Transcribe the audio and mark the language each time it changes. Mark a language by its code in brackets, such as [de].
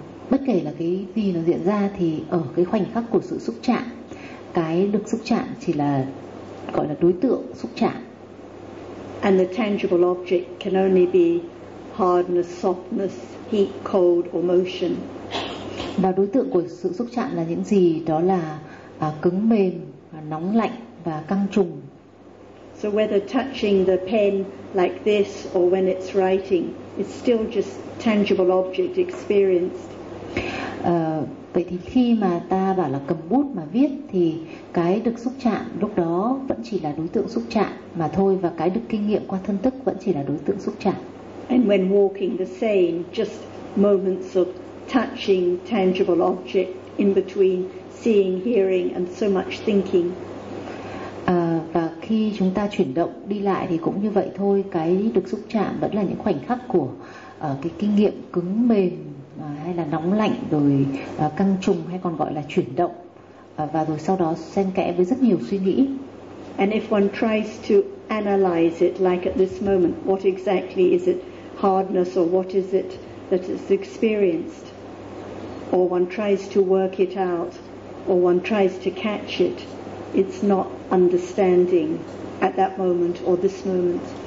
[vi] Bất kể là cái gì nó diễn ra thì ở cái khoảnh khắc của sự xúc chạm, cái được xúc chạm chỉ là gọi là đối tượng xúc chạm. [en] And the tangible object can only be hardness, softness, heat, cold or motion. [vi] Và đối tượng của sự xúc chạm là những gì đó là cứng mềm, nóng lạnh và căng trùng. [en] So whether touching the pen like this or when it's writing, it's still just tangible object experienced. [vi] Vậy thì khi mà ta bảo là cầm bút mà viết thì cái được xúc chạm lúc đó vẫn chỉ là đối tượng xúc chạm mà thôi, và cái được kinh nghiệm qua thân thức vẫn chỉ là đối tượng xúc chạm. [en] And when walking the same, just moments of touching tangible object in between seeing, hearing and so much thinking. [vi] Và khi chúng ta chuyển động đi lại thì cũng như vậy thôi, cái được xúc chạm vẫn là những khoảnh khắc của cái kinh nghiệm cứng mềm hay là nóng lạnh, rồi căng trùng hay còn gọi là chuyển động, và rồi sau đó xen kẽ với rất nhiều suy nghĩ. [en] And if one tries to analyze it like at this moment, what exactly is it, hardness or what is it that is experienced, or one tries to work it out or one tries to catch it, it's not understanding at that moment or this moment.